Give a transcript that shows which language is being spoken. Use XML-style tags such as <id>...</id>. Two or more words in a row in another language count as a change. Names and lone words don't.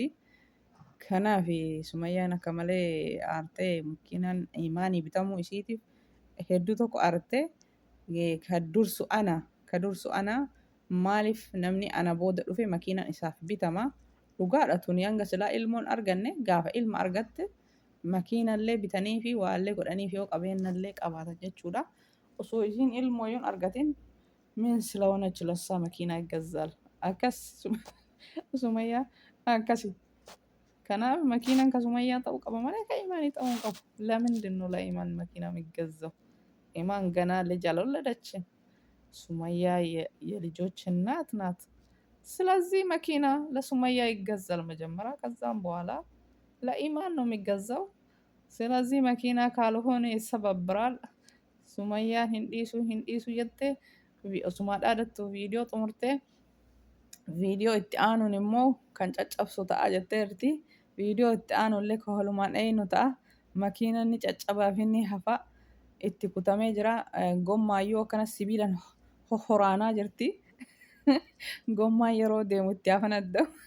<om>Kanaaf Sumayyaan akka malee aartee makiinaan Imaanii bitamuu isiitiif hedduu tokko aartee ka dursu ana maaliif namni ana booda dhufe makiinaan isaaf bitama. Dhugaadha tuni hanga silaa ilmoon arganne gaafa ilma argatte makiinallee bitanii fi waallee godhaniif yoo qabeenyallee qabaata jechuudha. Osoo isiin ilmoo yoon argatin min</om> <am>ስለሆነች ለሷ መኪና ይገዛል</am> <om>akkas Sumayyaa akkasi. Kanaaf makiinaan ka Sumayyaa ta'uu qaba malee ka Imaanii ta'uu hin qabu.</om> <am>ለምንድን ነው ለኢማን መኪና የሚገዛው? ኢማን ገና ልጅ አልወለደችም። ሱመያ የልጆች እናት ናት። ስለዚህ መኪና ለሱመያ ይገዛል መጀመሪያ፣ ከዛም በኋላ ለኢማን ነው የሚገዛው። ስለዚህ መኪና ካልሆነ ይሰባብራል።</am> <om>ሱመያን ሂንዲሱ ጀቴ ኦሱማ ዳደቱ ቪዲዮ ጥሙርቴ ቪዲዮ itti aanuun immoo kan caccabsu ta'a jetteerti. Viidiyoo itti aanullee ka walumaan eenyu ta'a. Makiinanni caccabaa fi inni hafa itti kutamee jira. Gommaayyuu akkana sibiilaan hohoraanaa jirti. Gommaan yeroo deemu itti hafan adda'u.</om>